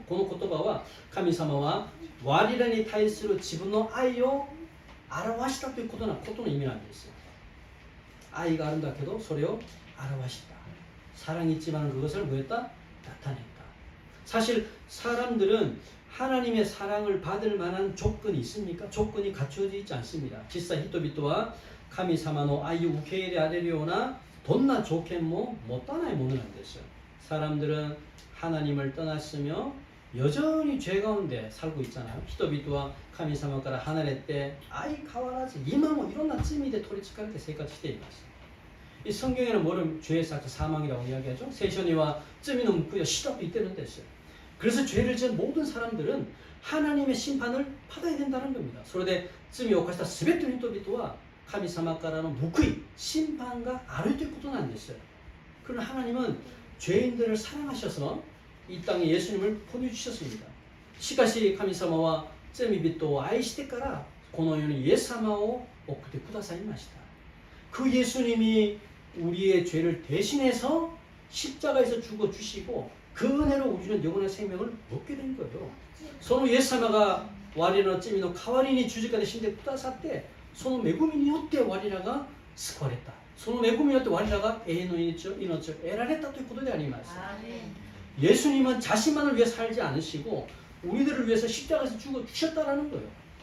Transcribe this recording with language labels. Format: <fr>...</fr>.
<ja>この言葉は神様は我らに対する自分の愛を表したということの意味なんですよ. 愛があるんだけどそれを表した.</ja> <ko>사랑이 있지만 그것을 뭐했다? 나타냈다. 사실 사람들은 하나님의 사랑을 받을 만한 조건이 있습니까? 조건이 갖춰져 있지 않습니다.</ko> <ja>実際人々は神様の愛を受け入れられるようなどんな条件も持たないものなんですよ.</ja> <ko>사람들은 하나님을 떠났으며 여전히 죄 가운데 살고 있잖아요.</ko> <ja>人々は神様から離れて相変わらず今もいろんな罪で取り憑かれて生活しています.</ja> <ko>이 성경에는 뭐를 죄의 삭제 사망이라고 이야기하죠.</ko> <ja>聖書には 罪の報いは死だと言ってるんですよ.</ja> <ko>그래서 죄를 지은 모든 사람들은 하나님의 심판을 받아야 된다는 겁니다.</ko> <ja>それで罪を犯したすべての人々は神様からの報い、審判があるということなんですよ.</ja> <ko>그러나 하나님은 죄인들을 사랑하셔서 이 땅에 예수님을 보내주셨습니다.</ko> <ja>しかし神様は罪人を愛してからこの世にイエス様を送ってくださいました。</ja> <ko>그 예수님이 우리의 죄를 대신해서 십자가에서 죽어 주시고 그 은혜로 우리는 영원한 생명을 얻게 된 거예요.</ko> <ja>そのイエス様が我らの罪の代わりに十字架で死んでくださって、その恵みによって我らが救われた。その恵みによって我らが永遠の命を得られたということであります。</ja> <ko>예수님은 자신만을 위해 살지 않으시고 우리들을 위해서 십자가에서 죽어 주셨다라는 거예요.</ko>